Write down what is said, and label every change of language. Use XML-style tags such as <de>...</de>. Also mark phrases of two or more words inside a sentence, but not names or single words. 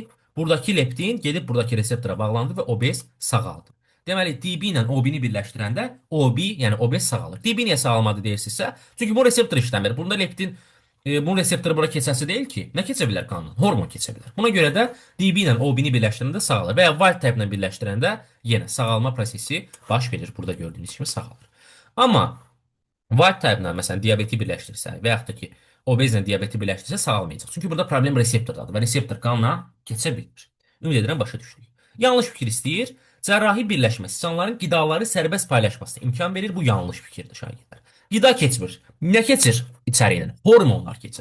<az>Buradakı leptin gedib buradakı reseptora bağlandı və obez sağaldı. Deməli, DB ilə OB-ni birləşdirəndə OB, yəni obez sağalır. DB niyə sağalmadı deyirsinizsə? Çünki bu reseptor işləmir. Bunda leptin Bunun reseptoru bura keçəsi deyil ki. Nə keçə bilər qanun? Hormon keçə bilər. Buna görə də DB ilə OB-ni birləşdirəndə sağalır və ya</az> <en>wild type</en> <az>ilə birləşdirəndə yenə sağalma prosesi baş verir. Burada gördüyünüz kimi sağalır. Amma</az> <en>wild type-la</en> <az>məsələn diabeti birləşdirsə və yaxud da ki obezlə diabeti birləşdirsə sağalmayacaq. Çünki burada problem reseptordadır və reseptor qanla keçə bilmir. Ümid edirəm başa düşdük. Yanlış fikir istəyir. Cərrahi birləşmə siçanların qidaları sərbəst paylaşmasına imkan verir. Bu yanlış fikirdir şagirdlər. Qida keçmir. Nə keçir içəri ilə? Hormonlar keçir.</az>